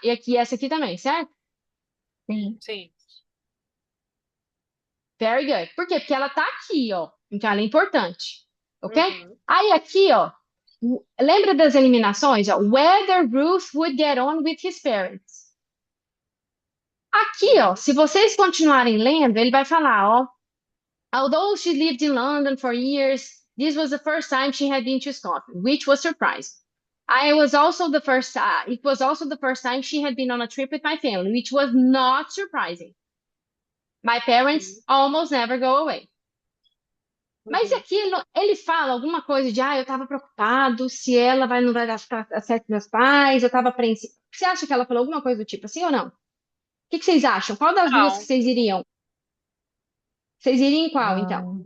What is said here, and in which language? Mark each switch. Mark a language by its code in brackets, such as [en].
[pt] E aqui, essa aqui também, certo? Sim. sim. [en] Very good. [pt] Por quê? Porque ela tá aqui, ó. Então ela é importante. Ok? Uhum. Aí aqui, ó. Lembra das eliminações? Ó? [en] Whether Ruth would get on with his parents. [pt] Aqui, ó. Uhum. Se vocês continuarem lendo, ele vai falar, ó. [en] Although she lived in London for years, this was the first time she had been to Scotland, which was surprising. It was also the first time she had been on a trip with my family, which was not surprising. My parents Uhum. almost never go away. [pt] Mas Uhum. aqui ele fala alguma coisa de, eu estava preocupado se ela não vai dar certo com meus pais, eu estava apreensiva. Você acha que ela falou alguma coisa do tipo assim ou não? O que que vocês acham? Qual das duas que Não. vocês iriam? Vocês iriam em qual, então?